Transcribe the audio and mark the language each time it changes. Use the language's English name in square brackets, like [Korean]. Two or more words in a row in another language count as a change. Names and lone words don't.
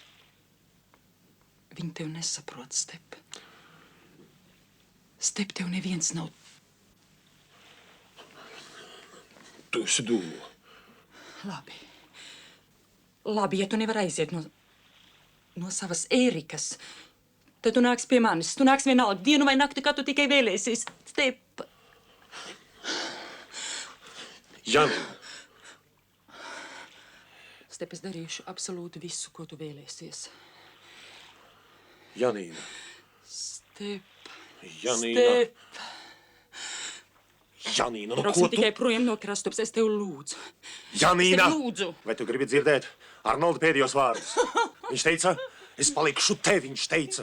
[Latvian] Viņa tevi nesaprot, Step. Step, tev neviens nav. Tu esi dūma. Labi. Labi, ja tu nevar aiziet no savas Ērikas, tad tu nāks pie manis. Tu nāks vienalga dienu vai nakti, kā tu tikai vēlēsies. Step. Janina. Step, es darīšu absolūti visu, ko tu vēlēsies. Janīna. Step. Janīna. Step. Janīna, nu Brauksim ko tu... tikai projām no Krastups, es tev lūdzu. Janīna! Es tev lūdzu. Vai tu gribi dzirdēt Arnolda pēdējos vārdus? Viņš teica, es palikšu te, viņš teica.